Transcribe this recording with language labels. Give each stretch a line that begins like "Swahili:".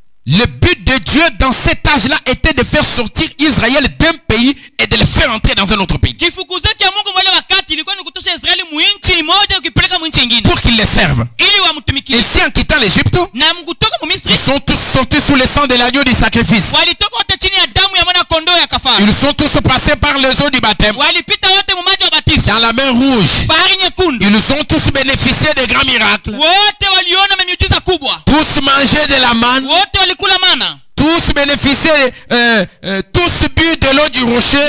French: le but de Dieu dans cet âge-là était de faire sortir Israël d'un pays et de le faire entrer dans un autre pays.
Swahili: kifukuzo cha Mungu mwale wakati ilikuwa ni kutosha Israeli mwinchi moja ukipeleka mwinchi nyingine
French: Pour qu'ils les servent.
Swahili: ili wamtumikie.
French: Ainsi, en quittant l'Égypte,
Swahili: Na mkutoka mu Misri
French: ils sont tous sortis sous le sang de l'agneau du sacrifice.
Swahili: walitoka wote chini ya damu ya mwana kondoo ya kafara.
French: Ils sont tous passés par les eaux du baptême.
Swahili: Walipita wote mu maji ya batizo,
French: Dans la mer rouge,
Swahili: bahari nyekundu.
French: ils ont tous bénéficié des grands miracles.
Swahili: Wote waliona miujiza kubwa,
French: Tous mangé de la manne.
Swahili: wote walikula mana,
French: Tous bénéficié, tous bu de l'eau du rocher.